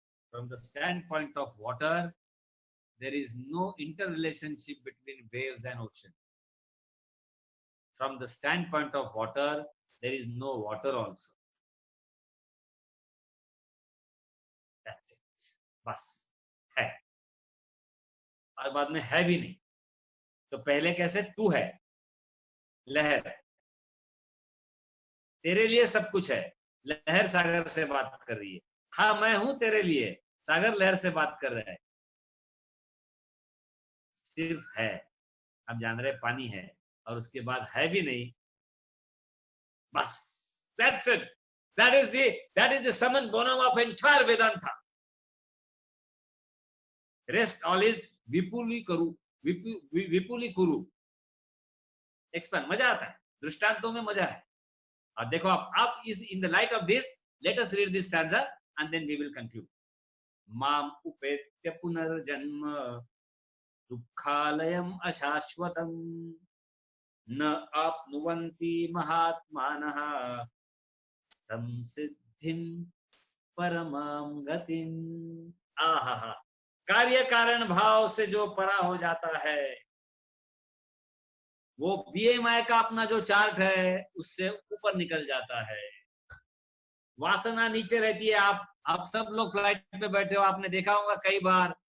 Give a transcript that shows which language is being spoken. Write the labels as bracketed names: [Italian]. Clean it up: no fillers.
[English] From the standpoint of water, there is no interrelationship between waves and ocean. From the standpoint of water, there is no water also. That's it. [Hindi] बस है और बाद में है भी नहीं. तो पहले कैसे तू है लहर, तेरे लिए सब कुछ है. लहर सागर से बात कर रही है. हाँ मैं हूं तेरे लिए, सागर लहर से बात कर रहा है. सिर्फ है, हम जान रहे पानी है और उसके बाद है भी नहीं. [English] बस that's it. That is the summum bonum of entire Vedanta. Rest all is vipuli kuru, vipuli kuru. Expand. [Hindi] मजा आता है, दृष्टांतों में मजा है. और देखो आप [English] is in the light of this, let us read this stanza and then we will conclude. [Sanskrit] माम उपेत्य पुनर्जन्म दुःखालयम् अशाश्वतम् न आप्नुवन्ति महात्मानः संसिद्धिं परमां गतिम्. [Hindi] आहा, कार्य कारण भाव से जो परा हो जाता है, वो बीएमआई का अपना जो चार्ट है उससे ऊपर निकल जाता है. वासना नीचे रहती है. आप सब लोग फ्लाइट पे बैठे हो, आपने देखा होगा कई बार.